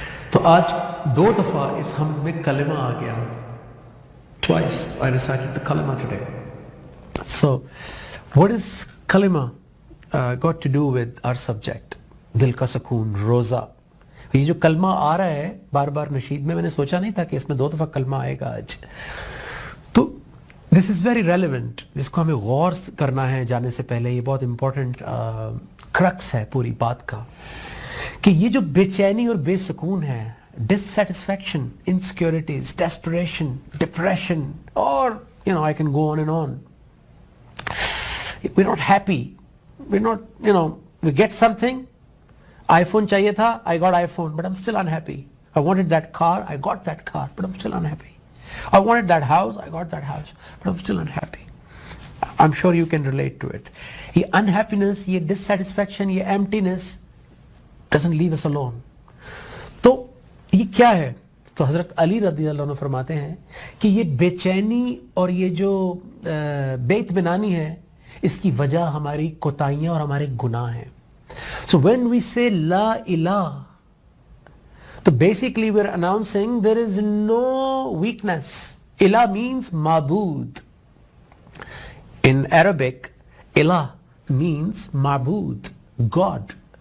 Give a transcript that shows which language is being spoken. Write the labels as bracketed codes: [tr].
[ur] تو آج 2 دفعہ اس حمد میں کلمہ آ گیا. [en] Twice I recited the kalima today. So what is kalima got to do with our subject? [ur] دل کا سکون, روزہ. یہ جو کلمہ آ رہا ہے بار بار نشید میں نے سوچا نہیں تھا کہ اس میں 2 دفعہ کلمہ آئے گا آج. تو [en] this is very relevant, [ur] اس کو ہمیں غور کرنا ہے جانے سے پہلے. یہ بہت امپورٹنٹ کرکس ہے پوری بات کا کہ یہ جو بے چینی اور بے سکون ہے, dissatisfaction, insecurities, desperation, depression, or I can go on and on. [en] We're not happy. We're not, we get something. iPhone chahiye tha, I got iPhone, but I'm still unhappy. I wanted that car, I got that car, but I'm still unhappy. I wanted that house, I got that house, but I'm still unhappy. I'm sure you can relate to it. Ye unhappiness, ye dissatisfaction, ye emptiness doesn't leave us alone. [ur] تو یہ کیا ہے؟ تو حضرت علی رضی اللہ عنہ فرماتے ہیں کہ یہ بے چینی اور یہ جو بے اطمینانی ہے, اس کی وجہ ہماری کوتاہیاں اور ہمارے گناہ ہیں. [en] So when we say La ilah, so basically we're announcing there is no weakness. Ilah means ma'bud. In Arabic, ilah means ma'bud, God.